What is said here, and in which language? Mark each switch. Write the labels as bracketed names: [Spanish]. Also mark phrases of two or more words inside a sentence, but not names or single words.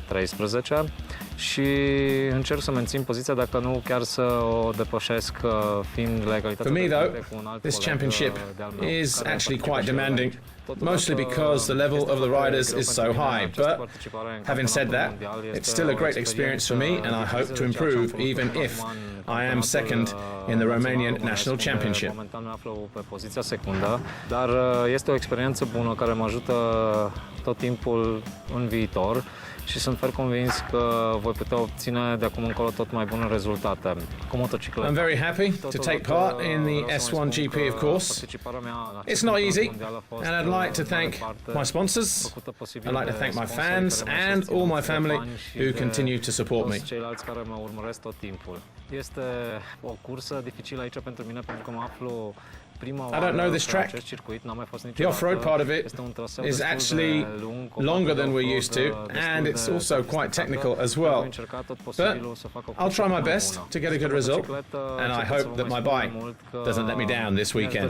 [English] For me though, this championship is actually quite demanding, mostly because the level of the riders is so high, but having said that, it's still a great experience for me and I hope to improve even if I am second in the Romanian National Championship. [Romanian] Dar este o experiență bună care mă ajută tot timpul în viitor și sunt fer convins că voi putea obține de acum încolo tot mai bune rezultate cu motocicleta. [English] I'm very happy to take part in the S1 GP, of course. It's not easy, and I'd like to thank my sponsors, I'd like to thank my fans and all my family who continue to support me. [Romanian] Ceilalți care mă urmăresc tot timpul. Este o cursă dificilă aici pentru mine pentru că mă aflu [English] I don't know this track. The off-road part of it is actually longer than we're used to, and it's also quite technical as well. But I'll try my best to get a good result, and I hope that my bike doesn't let me down this weekend.